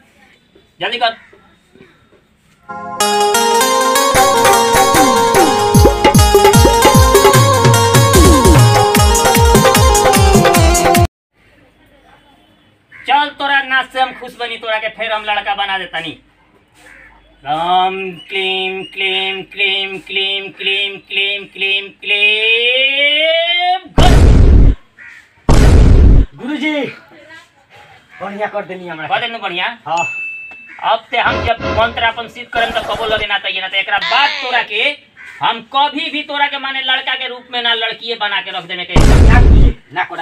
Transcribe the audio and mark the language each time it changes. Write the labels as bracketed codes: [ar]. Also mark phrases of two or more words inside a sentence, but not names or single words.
[bho] जल्दी कर। चल तोरा नाच से हम खुश बनी। तोरा के फिर हम लड़का बना देतानी। [sa] ओम क्लीम क्लीम क्लीम क्लीम क्लीम क्लीम क्लीम क्लीम। [bho] गुरुजी बढ़िया कर देनी हमरा। कर देनु बढ़िया। हां अब ते हम जब मंत्र अपन सिद्ध करम तो कबो लगे ना तइए ना। तो एकरा बाद तोरा के हम कभी भी तोरा के माने लड़का के रूप में ना लड़कीए बना के रख देने के। ना गुरुजी ना कर।